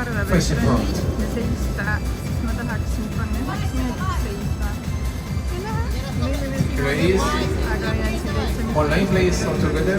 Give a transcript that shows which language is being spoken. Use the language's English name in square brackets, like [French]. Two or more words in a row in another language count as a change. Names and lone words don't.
[English] Face in front. [Estonian] seista, siis ma tahaksin panna 1 minutit seisma. ei lähe. [English] Please. [Estonian] aga jään siin täitsa [English] One line, please. All together.